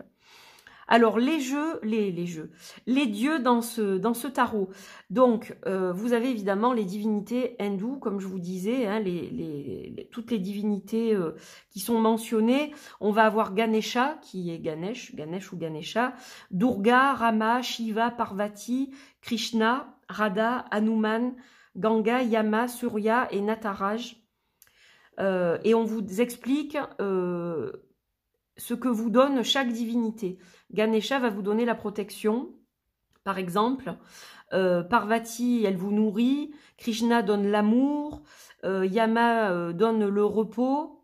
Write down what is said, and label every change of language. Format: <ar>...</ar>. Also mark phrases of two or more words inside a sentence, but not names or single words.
<fr>Alors, les dieux dans ce tarot. Donc, vous avez évidemment les divinités hindoues, comme je vous disais, hein, toutes les divinités qui sont mentionnées. On va avoir Ganesha, qui est Ganesh ou Ganesha, Durga, Rama, Shiva, Parvati, Krishna, Radha, Hanuman, Ganga, Yama, Surya et Nataraj. Et on vous explique ce que vous donne chaque divinité. Ganesha va vous donner la protection, par exemple. Parvati, elle vous nourrit. Krishna donne l'amour. Yama donne le repos.</fr>